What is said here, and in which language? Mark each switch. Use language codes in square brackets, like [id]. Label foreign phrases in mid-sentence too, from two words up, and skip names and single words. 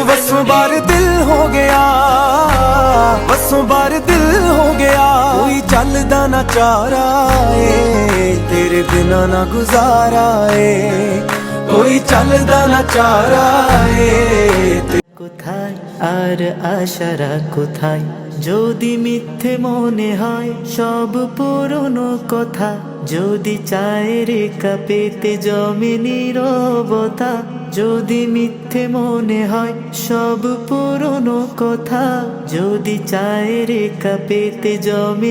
[pa] ਉਹ ਵੱਸੋਂ ਬਾਹਰ ਦਿਲ ਹੋ ਗਿਆ, ਵੱਸੋਂ ਬਾਹਰ ਦਿਲ ਹੋ ਗਿਆ। ਕੋਈ ਚੱਲਦਾ ਨਾ ਚਾਰਾ ਏ ਤੇਰੇ ਬਿਨਾ ਨਾ ਗੁਜ਼ਾਰਾ ਏ, ਕੋਈ ਚੱਲਦਾ ਨਾ ਚਾਰਾ ਏ। [bn] কোথায় আর আশারা কোথায় যদি মিথ্যে মনে হয় সব পুরনো কথা, যদি চায়ের কাপেতে জমে নীরবতা, যদি মিথ্যে মনে হয় সব পুরনো কথা, যদি চায়ের কাপেতে জমে